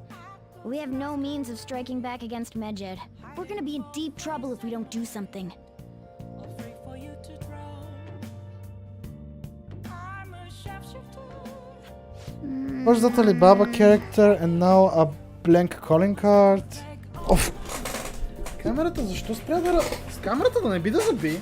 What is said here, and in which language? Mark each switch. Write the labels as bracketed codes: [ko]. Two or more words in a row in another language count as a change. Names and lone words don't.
[en] We have no means of striking back against Medjed. We're gonna be in deep trouble if we don't do something. First that Alibaba character and now a blank calling card. [bg] Оф! Камерата, защо спря да... С камерата да не би да заби?